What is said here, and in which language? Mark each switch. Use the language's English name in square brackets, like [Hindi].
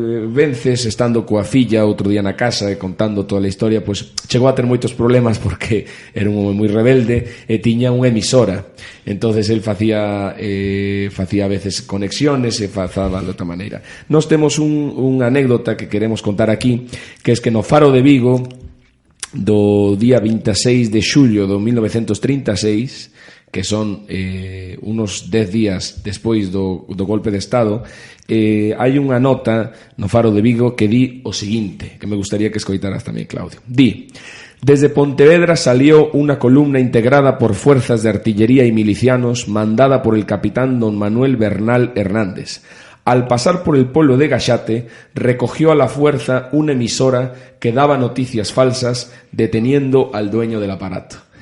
[Galician] Vences, estando coa filla outro día na casa e contando toda a historia, pois chegou a ter moitos problemas porque era un home moi rebelde e tiña unha emisora. Entonces él facía a veces conexiones e facaba de outra maneira. Nós temos unha anécdota que queremos contar aquí, que es que no Faro de Vigo do día 26 de xullo do 1936, que son unos 10 días despois do golpe de Estado, hai unha nota no Faro de Vigo que di o seguinte, que me gustaría que escoitaras tamén, Claudio. [Spanish] Di: desde Pontevedra salió una columna integrada por fuerzas de artillería y milicianos mandada por el capitán don Manuel Bernal Hernández. Al pasar por el pueblo de Gaxate, recogió a la fuerza una emisora que daba noticias falsas, deteniendo al dueño del aparato.